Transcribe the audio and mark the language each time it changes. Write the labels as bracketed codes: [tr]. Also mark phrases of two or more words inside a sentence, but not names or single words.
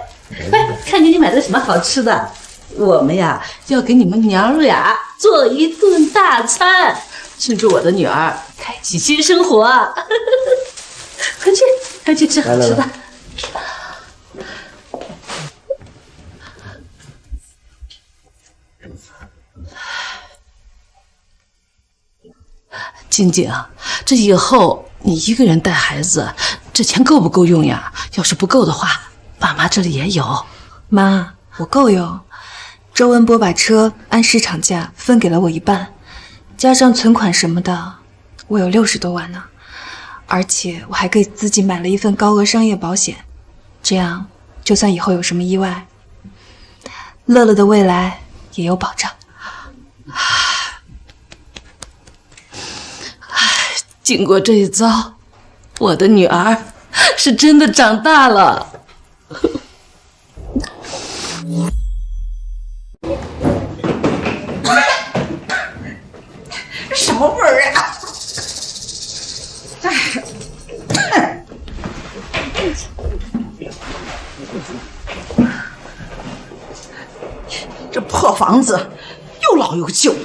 [zh] 快，看给你買的什麼好吃的，我們呀就要給你們娘倆做一頓大餐，慶祝我的女兒開啟新生活。快去，快去吃好吃的。静静啊，这以後你一個人帶孩子，這錢夠不夠用呀？要是不夠的話，爸媽這裡也有。媽，我夠用。周文博把車按市場價分給了我1半，加上存款什麼的，我有60多萬呢。而且我還給自己買了一份高額商業保險，這樣就算以後有什麼意外，樂樂的未來也有保障。經過這一遭，我的女兒是真的長大了。什麼味兒啊？这破房子又老又舊的。